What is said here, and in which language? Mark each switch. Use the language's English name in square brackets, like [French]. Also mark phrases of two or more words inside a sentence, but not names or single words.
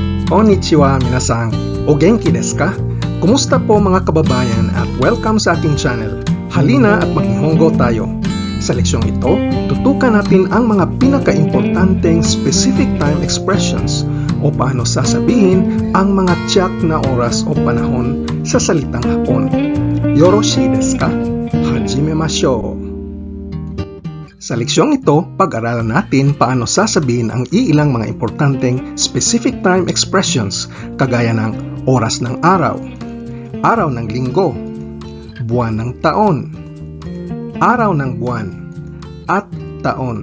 [Japanese] こんにちは皆さん、お元気ですか? [Filipino] Kumusta po mga kababayan at welcome sa ating channel. Halina at maghihonggo tayo. Sa leksyong ito, tutukan natin ang mga pinaka-importanteng [English] specific time expressions [Filipino] o paano sasabihin ang mga tiyak na oras o panahon sa salitang Hapon. [Japanese] よろしいですか？始めましょう! [Filipino] Sa leksyong ito, pag-aralan natin paano sasabihin ang iilang mga importanteng [English] specific time expressions [Filipino] kagaya ng oras ng araw, araw ng linggo, buwan ng taon, araw ng buwan, at taon.